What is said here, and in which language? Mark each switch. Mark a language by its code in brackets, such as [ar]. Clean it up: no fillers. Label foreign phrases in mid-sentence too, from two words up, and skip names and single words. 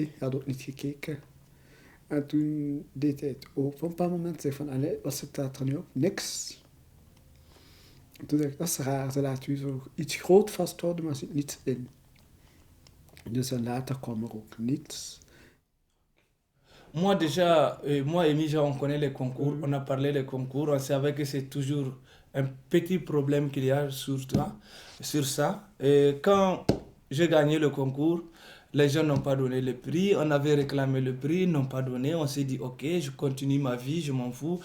[nl] Hij had ook niet gekeken. En toen deed hij het open op een bepaald moment. Zei van, wat zit er nu op? Niks. En toen dacht ik, dat is raar. Ze laten u zo iets groot vasthouden, maar er zit niets in. Dus en later kwam er ook niets. [fr] Moi déjà, moi et Mija, on connaît les concours, on a parlé des concours, on savait que c'est toujours un petit problème qu'il y a sur ça. Et quand j'ai gagné le concours, les gens n'ont pas donné le prix, on avait réclamé le prix, ils n'ont pas donné, on s'est dit ok, je continue ma vie, je m'en fous.